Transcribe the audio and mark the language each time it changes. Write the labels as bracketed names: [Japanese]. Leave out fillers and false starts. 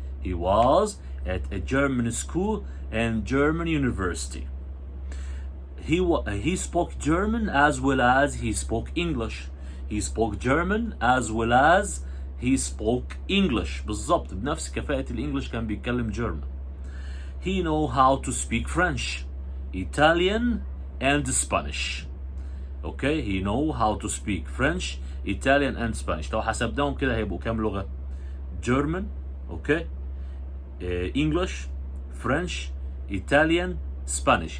[English] He was at a German school and German university. He spoke German as well as he spoke English. He spoke German as well as he spoke English. [Arabic] بالضبط بنفس كفاءة الإنجليش كان بيتكلم German. [English] He know how to speak French, Italian and Spanish. Okay, he know how to speak French, Italian and Spanish. [Arabic] لو حسبناهم كده هيبقوا كام لغة؟ German, okay, English, French, Italian, Spanish.